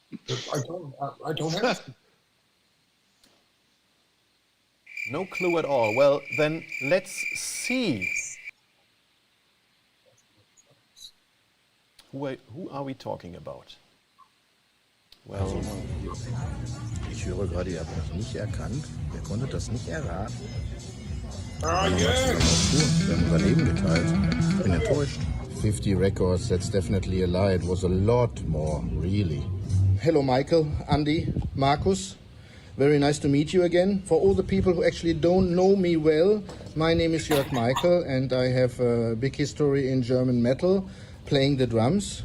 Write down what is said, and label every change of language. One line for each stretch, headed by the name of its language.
English: I don't have. No clue at all. Well, then let's see. Who are we talking about? Well,
German: Ich höre gerade, ihr habt mich nicht erkannt. Wer konnte das nicht erraten? Ah, Wir haben unser Leben geteilt. Ich bin enttäuscht.
English: 50 records, that's definitely a lie. It was a lot more, really. Hello, Michael, Andi, Markus. Very nice to meet you again. For all the people who actually don't know me well, my name is Jörg Michael, and I have a big history in German metal, playing the drums.